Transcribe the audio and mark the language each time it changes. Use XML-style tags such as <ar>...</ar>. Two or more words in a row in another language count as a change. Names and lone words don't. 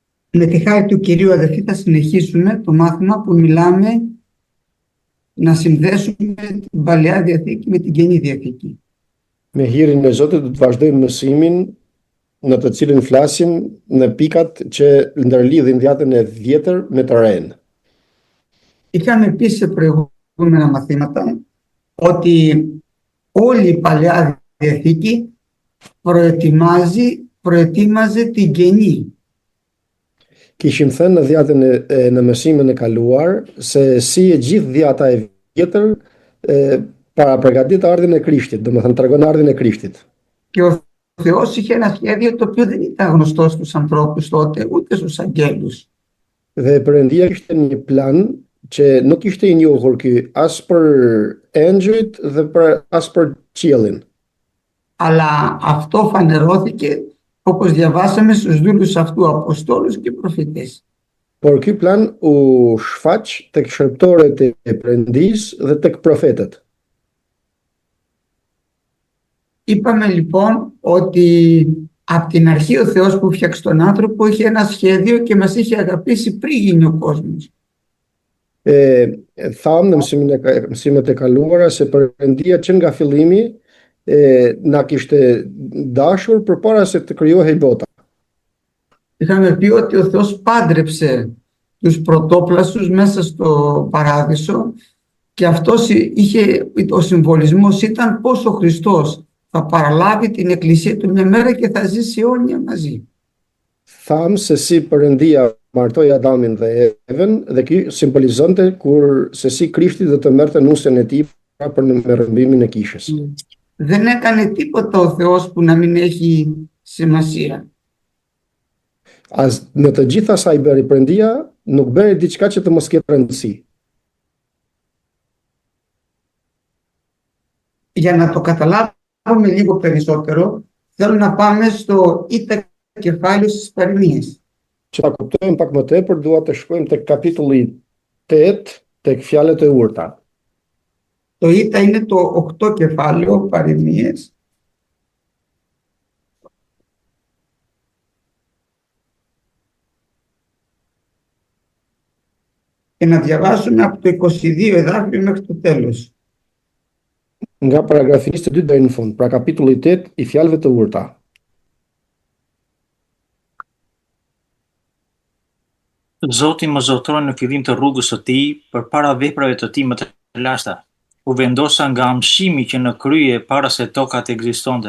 <el>Με τη χάρη του Κυρίου, αδελφοί, θα συνεχίσουμε το μάθημα που μιλάμε να συνδέσουμε την Παλαιά Διαθήκη με την Καινή Διαθήκη.</el> <sq>Me hirin e Zotit do të vazhdojmë mësimin në të cilin flasim në pikat që ndërlidhin Vjetën e Vjetër me të Renë.</sq> <el>Είχαμε πει σε προηγούμενα μαθήματα ότι όλη η Παλαιά Διαθήκη προετοίμαζε την Καινή.</el> <sq>Kishim thënë në dhjatën në mësimin e kaluar se si e gjithë dhjata e vjetër para përgatit ardhin e Krishtit, domethënë tregon ardhin e Krishtit.</sq> <el>Και ο Θεός είχε ένα σχέδιο το οποίο δεν ήταν γνωστό στους ανθρώπους τότε, ούτε στους αγγέλους.</el> <sq>Dhe Perëndia kishte një plan që nuk ishte i njohur ky as për engjëjt dhe as për qiellin.</sq> <el>Αλλά αυτό φανερώθηκε, όπως διαβάσαμε, στους δούλους αυτού, αποστόλους και προφητές.</el> <sq>Por ky plan u shfaq tek shërptorët e Perëndisë dhe tek profetët.</sq> <el>Είπαμε λοιπόν ότι από την αρχή ο Θεός που φτιάξει τον άνθρωπο είχε ένα σχέδιο και μας είχε αγαπήσει πριν γίνει ο κόσμος.</el> <sq>Thamë në mësimet e kaluara se Perëndia që nga fillimi na kishte dashur përpara se të krijohej bota.</sq> <el>Είχαμε πει ότι ο Θεός πάντρεψε τους πρωτόπλαστους μέσα στο παράδεισο και αυτός ο συμβολισμός ήταν πως ο Χριστός θα παραλάβει την εκκλησία του μια μέρα και θα ζήσει αιώνια μαζί.</el> <sq>Thamë se si Perëndia martoi Adamin dhe Evën dhe ky simbolizonte se si Krishti do të merrte nusën e tij për në rrëmbimin e kishës.</sq> <el>Δεν έκανε τίποτα ο Θεός που να μην έχει σημασία.</el> <sq>Në të gjitha sa i bëri Perëndia, nuk bëri diçka që të mos ketë rëndësi.</sq> <el>Για να το καταλάβουμε λίγο περισσότερο, θέλω να πάμε στο ήττα κεφάλαιο στις παροιμίες.</el> <sq>Që ta kuptojmë pak më tepër, dua të shkojmë tek kapitulli 8, tek fjalët e urta.</sq> <el>Το ήττα είναι το 8 κεφάλαιο παροιμίες. Και να διαβάσουμε από το 22 εδάφιο μέχρι το τέλος.</el> <sq>Nga paragrafi 22 deri në fund, pra kapitulli 8 i fjalëve të urta. Zoti më zotroi në fillim të rrugës së tij përpara veprave të tij më të lashta. U vendosa nga mshimi që në krye para se toka të ekzistonte.</sq>